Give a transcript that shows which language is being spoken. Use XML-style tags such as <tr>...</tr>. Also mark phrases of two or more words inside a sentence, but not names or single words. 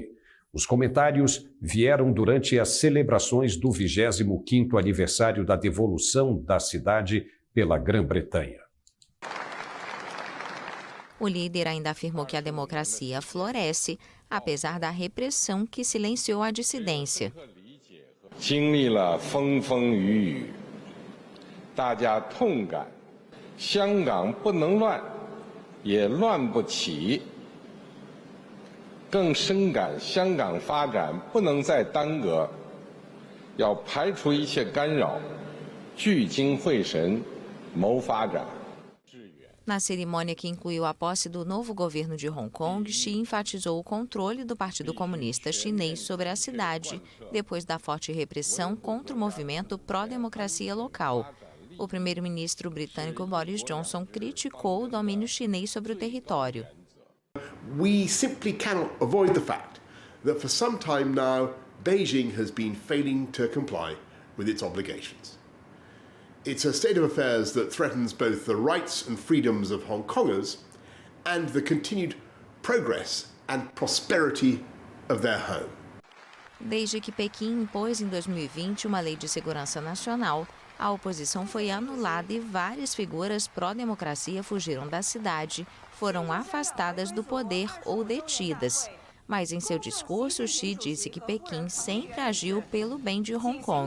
<pt>Os comentários vieram durante as celebrações do 25º aniversário da devolução da cidade pela Grã-Bretanha. O líder ainda afirmou que a democracia floresce, apesar da repressão que silenciou a dissidência.</pt> <zh>大家痛感香港不能乱，也乱不起，更深感香港发展不能再耽搁，要排除一切干扰，聚精会神谋发展。</zh> <pt>Na cerimônia que incluiu a posse do novo governo de Hong Kong, Xi enfatizou o controle do Partido Comunista Chinês sobre a cidade, depois da forte repressão contra o movimento pró-democracia local. O primeiro-ministro britânico Boris Johnson criticou o domínio chinês sobre o território.</pt> <en>We simply cannot avoid the fact that for some time now, Beijing has been failing to comply with its obligations. It's a state of affairs that threatens both the rights and freedoms of Hong Kongers and the continued progress and prosperity of their home.</en> <pt>Desde que Pequim impôs em 2020 uma lei de segurança nacional, a oposição foi anulada e várias figuras pró-democracia fugiram da cidade, foram afastadas do poder ou detidas. Mas em seu discurso, Xi disse que Pequim sempre agiu pelo bem de Hong Kong.</pt>